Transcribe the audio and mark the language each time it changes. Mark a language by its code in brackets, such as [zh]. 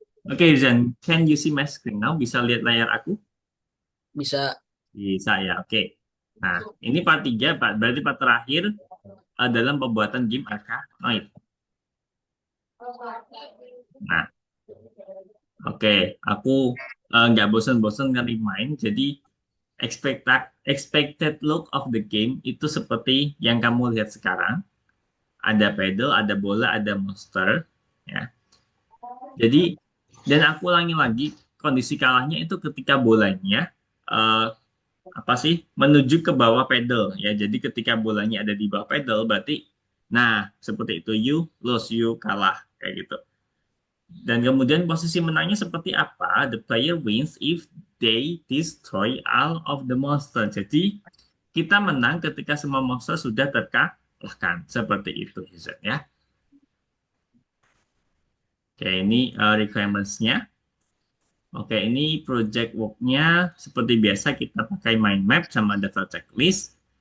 [en] Oke Hirzan, can you see my screen now? [id] Bisa lihat layar aku? Bisa. Bisa ya, oke. Nah, ini part 3, berarti part terakhir dalam pembuatan game Arkanoid. Nah, oke, aku nggak bosan-bosan kali main, jadi [en] expected look of the game [id] itu seperti yang kamu lihat sekarang. Ada pedal, ada bola, ada monster, ya. Jadi, dan aku ulangi lagi, kondisi kalahnya itu ketika bolanya eh, apa sih menuju ke bawah pedal, ya. Jadi ketika bolanya ada di bawah pedal, berarti, nah seperti itu [en] you lose, [id] you kalah, kayak gitu. Dan kemudian posisi menangnya seperti apa? [en] The player wins if they destroy all of the monster. [id] Jadi kita menang ketika semua monster sudah terkalahkan. Seperti itu, Hizan, ya. Oke, ini requirements-nya. Oke, ini project work-nya. Seperti biasa kita pakai mind map sama data checklist.